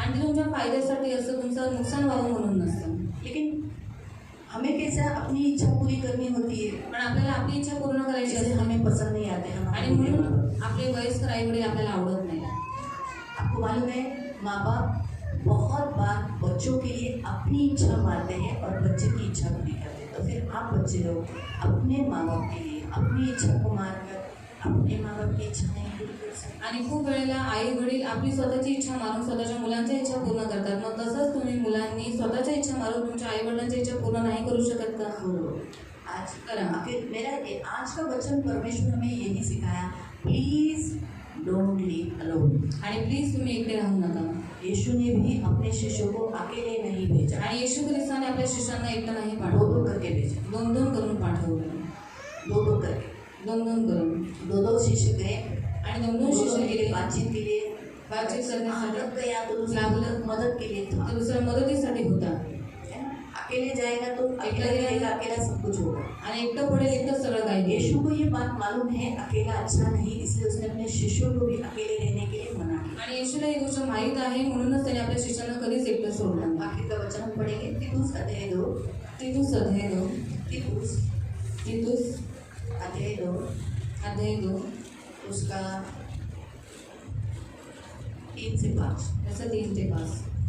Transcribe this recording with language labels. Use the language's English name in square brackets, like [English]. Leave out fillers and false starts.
[Marathi] आणि तुमच्या फायद्यासाठी असं तुमचं नुकसान व्हावं म्हणून नसतं, [Hindi] लेकिन हमें कैसा अपनी इच्छा पूरी करनी होती है, [Marathi] पण आपल्याला आपली इच्छा पूर्ण करायची [Hindi] जैसे [Marathi] असते [Hindi] हमें पसंद नहीं आते [Marathi] आणि [Hindi] हमारे [Marathi] म्हणून आपले वयस्कर आई वडील आपल्याला आवडत नाही। [Hindi] आपको मालूम है माँ बाप बहुत बार बच्चों के लिए अपनी इच्छा मारते हैं और बच्चे की इच्छा पूरी करते हैं। तो फिर आप बच्चे लोग अपने माँ बाप के लिए अपनी इच्छा को मारकर अपने माँ बाप की इच्छा नहीं पूरी कर सकते। [Marathi] आणि खूप वेळेला आई वडील आपली स्वतःची इच्छा मारून स्वतःच्या मुलांच्या इच्छा पूर्ण करतात, मग तसंच तुम्ही मुलांनी स्वतःच्या इच्छा मारून तुमच्या आई वडिलांची इच्छा पूर्ण नाही करू शकत का? [Hindi] आज आज का वचन परमेश्वर हमें यही सिखाया, [English] Please don't leave alone. [Marathi] आणि प्लीज तुम्ही एकटे राहू नका। [Hindi] यीशु ने भी अपने शिष्यों को अकेले नहीं भेजा, [Marathi] आणि येशू ख्रिस्ताने आपल्या शिष्यांना एकटं नाही [Hindi] दो [Marathi] पाठवलं, [Hindi] दो करके भेजा, [Marathi] दोन दोन करून पाठवलं, [Hindi] दो दो करके, [Marathi] दोन दोन करून। [Hindi] दो दो शिष्य गए [Marathi] आणि दोन दोन शिष्य गेले [Hindi] बातचीत के लिए, [Marathi] बातचीत करण्यासाठी, [Hindi] लग गया तो दूसरा मदद के लिए था। [Marathi] तर दुसऱ्या मदतीसाठी होता। [Hindi] अकेले जाएगा तो अकेला रहेगा, अकेला सब कुछ होगा। [Marathi] आणि एकटं पडेल, एकटं सगळं काही देईल। [Hindi] यीशु को ये बात मालूम है अकेला अच्छा नहीं, इसलिए उसने अपने शिष्यों को भी अकेले रहने के लिए मना किया। [Marathi] आणि येशूला ही गोष्ट माहीत आहे म्हणूनच त्याने आपल्या शिष्यांना कधीच एकटं सोडलं नाही। [Hindi] आखिर का वचन हम पढ़ेंगे तीतुस अध्याय 2, [Marathi] तीतुस अध्याय 2, [Hindi] तीतुस [Marathi] तीतुस [Hindi] अध्याय 2 [Marathi] अध्याय 2 [Hindi] उसका 3 से 5। [Marathi] त्याचं 3 ते 5।